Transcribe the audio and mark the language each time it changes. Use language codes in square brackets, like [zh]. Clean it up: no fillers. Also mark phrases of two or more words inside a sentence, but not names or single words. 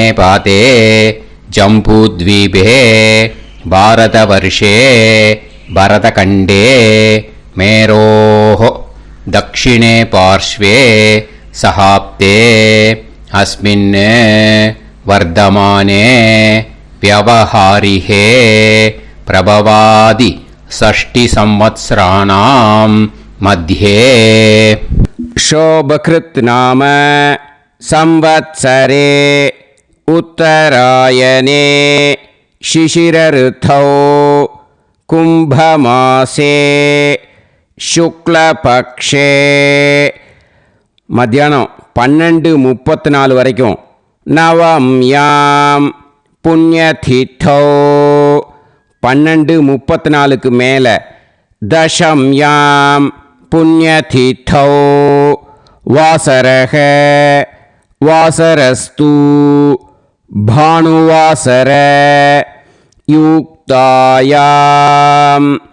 [sa] पादे जम्बूद्वीपे भारतवर्षे भरतखण्डे मेरोः दक्षिणे पार्श्वे सहाब्दे अस्मिन् वर्तमाने व्यवहारिहे प्रभवादि 6 संवत्सराणां मध्ये शोभकृत् नाम संवत्सरे उत्तरायणे शिशिरऋतौ कुम्भमासे शुक्लपक्षे [ta] மத்தியானம் 12:34 வரைக்கும் [sa] नवम्यां पुण्यतिथौ [ta] 12:34க்கு மேலே [sa] दशम्यां पुण्यतिथौ वासरक वासरस्तु भानुवासर युक्तायाम्